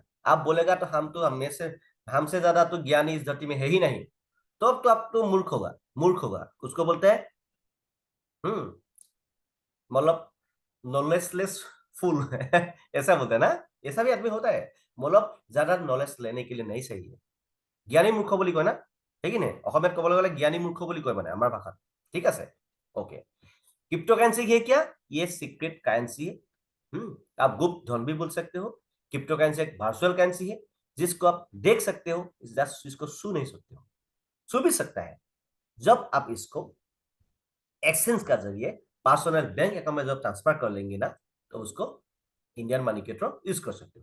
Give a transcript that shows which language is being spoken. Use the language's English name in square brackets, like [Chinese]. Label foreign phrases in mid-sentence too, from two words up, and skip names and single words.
[Hindi] आप बोलेगा तो हम तो हमें से हमसे ज्यादा तो ज्ञानी इस धरती में है ही नहीं, तो आप तो मूर्ख होगा, मूर्ख होगा उसको बोलते हैं। हम्म, मतलब [English] knowledgeless fool. [Hindi] ऐसा बोलते हैं ना, ऐसा भी आदमी होता है, मतलब ज्यादा नॉलेज लेने के लिए नहीं सही है। [Assamese] জ্ঞানী মূৰ্খ বুলি কয় না, ঠিক নে? অসমীয়াত ক'বলৈ গ'লে জ্ঞানী মূৰ্খ বুলি কয় মানে আমাৰ ভাষাত। ঠিক আছে, [Hindi] ओके। [English] crypto currency [Hindi] है क्या? ये [English] secret currency [Hindi] है। आप गुप्त धन भी बोल सकते हो। [English] crypto currency [Hindi] एक [English] virtual currency [Hindi] है, जिसको आप देख सकते हो, इसको छू नहीं सकते हो। छू भी सकता है, जब आप इसको एक्सचेंज का जरिए [English] personal bank account [Hindi] में जब ट्रांसफर कर लेंगे ना, तो उसको [English] Indian money [Hindi] के थ्रू यूज कर सकते हो।